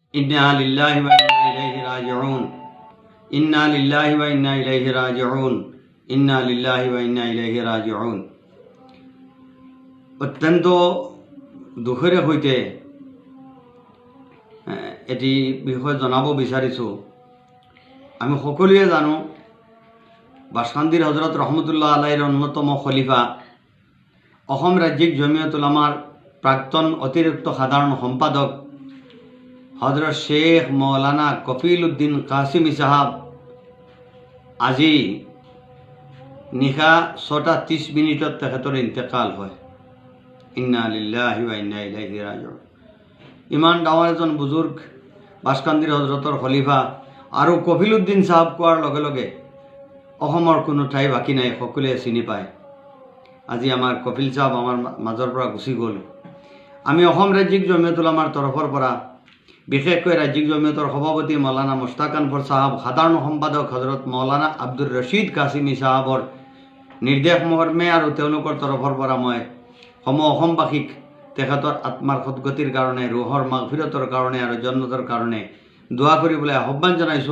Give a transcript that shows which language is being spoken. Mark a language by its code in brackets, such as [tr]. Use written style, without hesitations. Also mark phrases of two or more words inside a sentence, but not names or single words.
[ar] إنا لله وإنا إليه راجعون إنا لله وإنا إليه راجعون. ইন্না লিল্লাহি ওয়া ইন্না ইলাইহি রাজিউন। إنا لله وإنا إليه راجعون. [as] অত্যন্ত দুখেৰে সৈতে এটি বিষয় জনাব বিচাৰিছোঁ। আমি সকলোৱে জানো বাসকান্দিৰ হজৰত [ar] رحمة الله عليه [as] অন্যতম খলিফা অসম ৰাজ্যিক জমিয়ত উলামাৰ প্ৰাক্তন অতিৰিক্ত সাধাৰণ সম্পাদক হজরত শেখ মৌলানা কফিল উদ্দিন কাসিমি সাহাব আজি নিশা 6:30 তেখেতৰ ইন্তেকাল হয়। [ar] إنا لله وإنا إليه راجعون. [as] ইমান ডাঙৰ এজন বুজুৰ্গ বাসকান্দিৰ হজৰতৰ খলিফা আৰু কফিল উদ্দিন সাহাব কোৱাৰ লগে লগে অসমৰ কোনো ঠাই বাকী নাই, সকলোৱে চিনি পায়। আজি আমাৰ কফিল সাহাব আমাৰ মাজৰ পৰা গুচি গ'ল। আমি অসম ৰাজ্যিক জমিয়ত উলামাৰ তৰফৰ পৰা বিশেষকৈ ৰাজ্যিক জমিয়তৰ সভাপতি মৌলানা মুস্তাক আনফৰ সাহাব, সাধাৰণ সম্পাদক হজরত মৌলানা আব্দুর রশিদ কাসিমি সাহাবৰ নিৰ্দেশ মৰ্মে আৰু তেওঁলোকৰ তৰফৰ পৰা মই অসমবাসীক তেখেতৰ আত্মাৰ সদ্গতিৰ কাৰণে, ৰুহৰ মাগফিৰতৰ কাৰণে আৰু জন্নতৰ কাৰণে দোৱা কৰিবলৈ আহ্বান জনাইছোঁ।